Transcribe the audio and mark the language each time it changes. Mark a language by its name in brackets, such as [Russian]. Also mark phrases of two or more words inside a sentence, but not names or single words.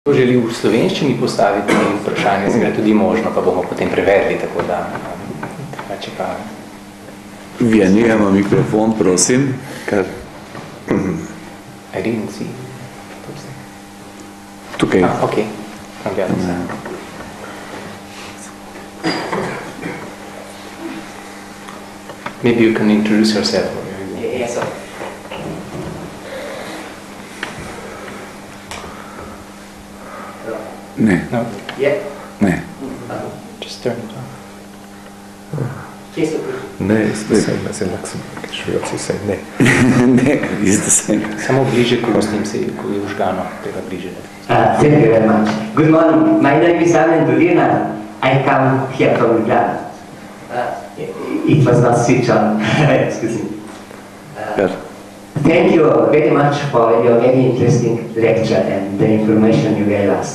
[Slovenian] želi v slovenščini postaviti vprašanje, je tudi možno, pa bomo potem preverili, tako da drugače pa... Vjeni, ima mikrofon, prosim. Kar... [English] I didn't see. [Slovenian] Tukaj. Ok. [English] Maybe you can introduce yourself. Yes, sir. [Slovenian] Ne. [English] No? Yeah. [Slovenian] Ne. [English] Just turn it on. Yes, sir. Ne, it's the same as in Luxembourg. Should we also say ne? Ne, it's the same. [Slovenian] Samo bliže, ko s njim se je užgano, tega bliže. [English] Thank you very much. Good morning. My name is Anton Jamnik. I come here from Ljubljani. It was not switch on. Excuse me. Thank you very much for your very interesting lecture and the information you gave us.